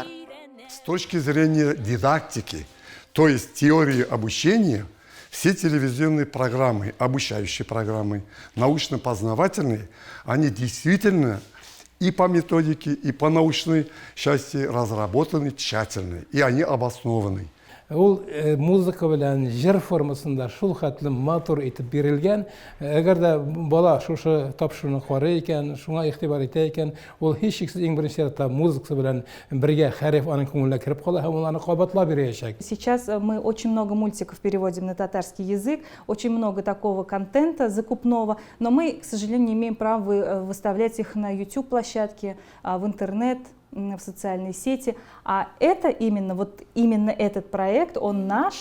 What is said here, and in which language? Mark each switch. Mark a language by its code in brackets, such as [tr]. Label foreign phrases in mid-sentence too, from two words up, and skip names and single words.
[ru] С точки зрения дидактики, то есть теории обучения, все телевизионные программы, обучающие программы, научно-познавательные, они действительно и по методике, и по научной части разработаны тщательно, и они обоснованы. [tt] Ул музыка белән җыр формасында шул хәтле матур итеп бирелгән. Әгәр дә бала шушы тапшыруны карый икән, шуңа игътибар итә икән, ул һичшиксез иң беренче чиратта музыкасы белән бергә хәреф аның күңеленә кереп кала һәм ул аны кабатлап бирәчәк. [ru] Сейчас мы очень много мультиков переводим на татарский язык, очень много такого контента закупного, но мы, к сожалению, не имеем права выставлять их на YouTube-площадке, в интернет, в социальные сети. А это именно этот проект, он наш.